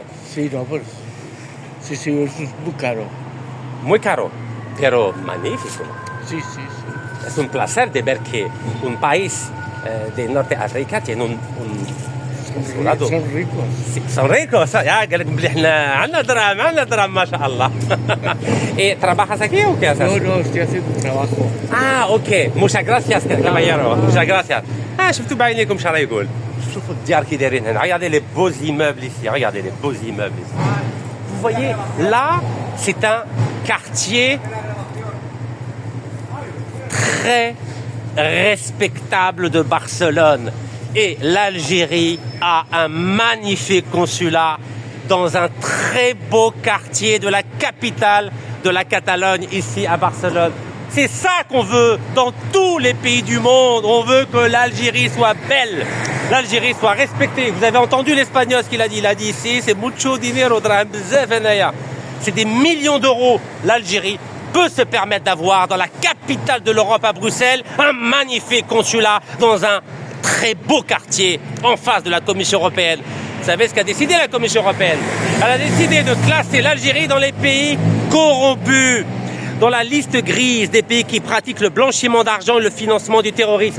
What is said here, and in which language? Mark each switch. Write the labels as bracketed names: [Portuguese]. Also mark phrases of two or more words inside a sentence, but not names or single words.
[Spanish] Sí, no, pues. Sí, eso es muy caro. Muy caro, pero magnífico. Sí. Es un placer de ver que un país de Norteamérica tiene un consulado. Son ricos. Sí, son ricos. Ya, [Arabic] قال لك بلي حنا عندنا دراهم ما شاء الله. [Spanish] ¿Trabajas aquí o qué haces? No, estoy haciendo un trabajo. Ah, ok. Muchas gracias, caballero. Muchas gracias. [Arabic] شفتوا بعينيكم اش راه يقول. شوفوا الديار كي دايرين هنا. [French] Regardez les beaux immeubles ici. Regardez les beaux immeubles ici. Vous voyez, là, c'est un quartier très respectable de Barcelone. Et l'Algérie a un magnifique consulat dans un très beau quartier de la capitale de la Catalogne, ici à Barcelone. C'est ça qu'on veut dans tous les pays du monde. On veut que l'Algérie soit belle, l'Algérie soit respectée. Vous avez entendu l'espagnol ce qu'il a dit? Il a dit ici, c'est [Spanish] mucho dinero, [French] c'est des millions d'euros l'Algérie peut se permettre d'avoir dans la capitale de l'Europe à Bruxelles un magnifique consulat dans un très beau quartier en face de la Commission européenne. Vous savez ce qu'a décidé la Commission européenne? Elle a décidé de classer l'Algérie dans les pays corrompus, dans la liste grise des pays qui pratiquent le blanchiment d'argent et le financement du terrorisme.